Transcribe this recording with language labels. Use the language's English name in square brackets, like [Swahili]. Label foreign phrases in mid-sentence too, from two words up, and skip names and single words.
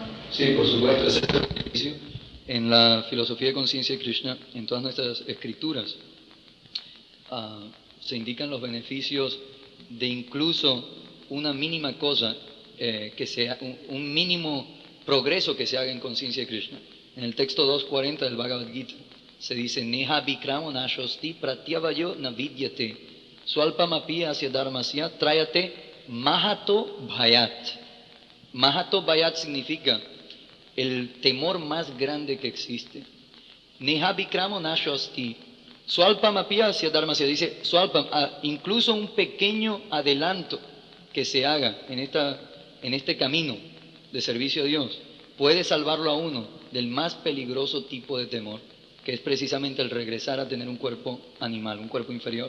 [Spanish] Sí, por supuesto, ese es el beneficio. En la filosofía de conciencia de Krishna, en todas nuestras escrituras, se indican los beneficios de incluso una mínima cosa, que sea un mínimo progreso que se haga en conciencia de Krishna. En el texto 240 del Bhagavad Gita se dice: [Sanskrit] नेह विक्रमो नाशोस्ति प्रत्यवायो नविद्यते स्वल्पमपि अस्य धर्मस्य त्रायते महतो भयात्. महतो भयात् [Spanish] significa el temor más grande que existe. [Sanskrit] नेह विक्रमो नाशोस्ति स्वल्पमपि अस्य धर्मस्य, [Spanish] dice swalpam, incluso un pequeño adelanto que se haga en este camino de servicio a Dios puede salvarlo a uno del más peligroso tipo de temor, que es precisamente el regresar a tener un cuerpo animal, un cuerpo inferior.